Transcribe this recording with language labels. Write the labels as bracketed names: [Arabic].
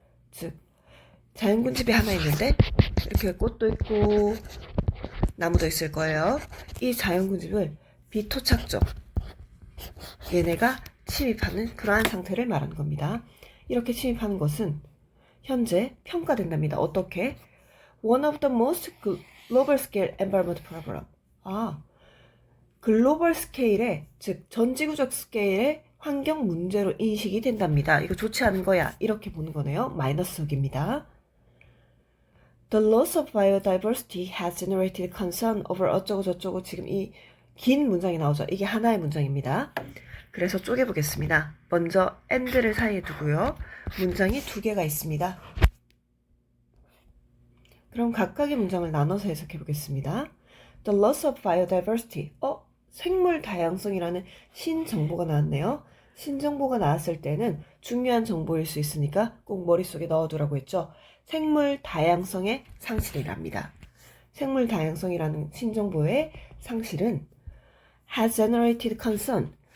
[Korean] 즉, 자연군집이 하나 있는데 이렇게 꽃도 있고 나무도 있을 거예요. 이 자연군집을 비토착종, 얘네가 침입하는 그러한 상태를 말하는 겁니다. 이렇게 침입하는 것은 현재 평가된답니다. 어떻게? [English] One of the most global scale environment problem. [Korean] 글로벌 스케일의, 즉 전지구적 스케일의 환경 문제로 인식이 된답니다. 이거 좋지 않은 거야. 이렇게 보는 거네요. 마이너스석입니다. [English] The loss of biodiversity has generated concern over [Korean] 어쩌고 저쩌고. 지금 이 긴 문장이 나오죠. 이게 하나의 문장입니다. 그래서 쪼개보겠습니다. 먼저 and를 사이에 두고요. 문장이 두 개가 있습니다. 그럼 각각의 문장을 나눠서 해석해 보겠습니다. [English] The loss of biodiversity. [Korean] 생물 다양성이라는 신정보가 나왔네요. 신정보가 나왔을 때는 중요한 정보일 수 있으니까 꼭 머릿속에 넣어두라고 했죠. 생물 다양성의 상실이랍니다. 생물 다양성이라는 신정보의 상실은 [English] has generated concern.